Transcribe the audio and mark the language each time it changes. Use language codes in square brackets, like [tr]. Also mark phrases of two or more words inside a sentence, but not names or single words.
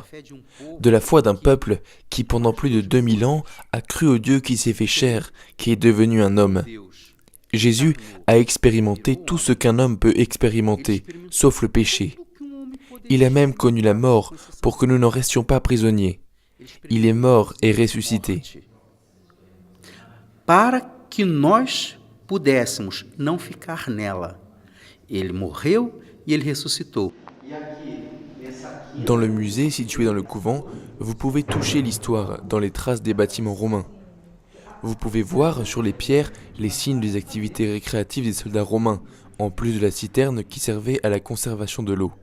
[fr] De la foi d'un peuple qui, pendant plus de 2000 ans, a cru au Dieu qui s'est fait chair, qui est devenu un homme. Jésus a expérimenté tout ce qu'un homme peut expérimenter, sauf le péché. Il a même connu la mort pour que nous n'en restions pas prisonniers. Il est mort et ressuscité. [pt] Para que nós pudéssemos não ficar nela. Ele morreu e ele ressuscitou. [fr] Dans le musée situé dans le couvent, vous pouvez toucher l'histoire dans les traces des bâtiments romains. Vous pouvez voir sur les pierres les signes des activités récréatives des soldats romains, en plus de la citerne qui servait à la conservation de l'eau.